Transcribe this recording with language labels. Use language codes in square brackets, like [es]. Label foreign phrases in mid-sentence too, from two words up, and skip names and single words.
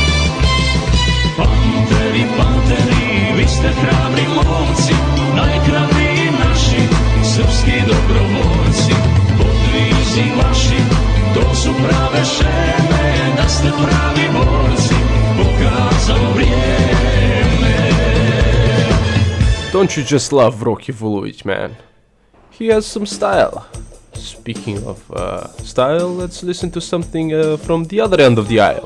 [sr] Panteri, panteri, vi ste hrabri momci, najhrabriji naši, srpski dobrovoljci. Podvizi vaši, to su prave šeme, da ste pravi borci, pokazalo vrijeme. [en] Don't you just love Rocky Vulović, man? He has some style. Speaking of style, let's listen to something from the other end of the aisle.